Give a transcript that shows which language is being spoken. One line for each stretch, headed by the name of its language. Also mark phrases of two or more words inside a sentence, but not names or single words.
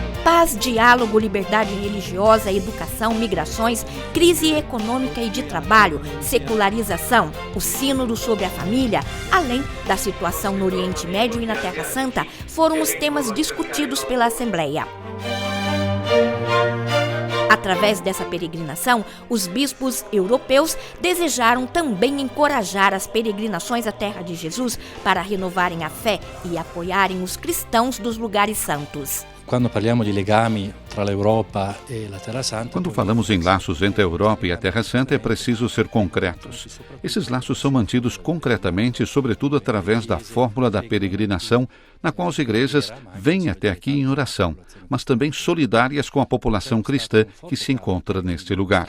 Portuguese: Paz, diálogo, liberdade religiosa, educação, migrações, crise econômica e de trabalho, secularização, o sínodo sobre a família, além da situação no Oriente Médio e na Terra Santa, foram os temas discutidos pela Assembleia. Através dessa peregrinação, os bispos europeus desejaram também encorajar as peregrinações à Terra de Jesus para renovarem a fé e apoiarem os cristãos dos lugares santos.
Italian: Quando parliamo di legami tra l'Europa e la Terra Santa.
Portuguese: Quando falamos em laços entre a Europa e a Terra Santa, é preciso ser concretos. Esses laços são mantidos concretamente, sobretudo através da fórmula da peregrinação, na qual as igrejas vêm até aqui em oração, mas também solidárias com a população cristã que se encontra neste lugar.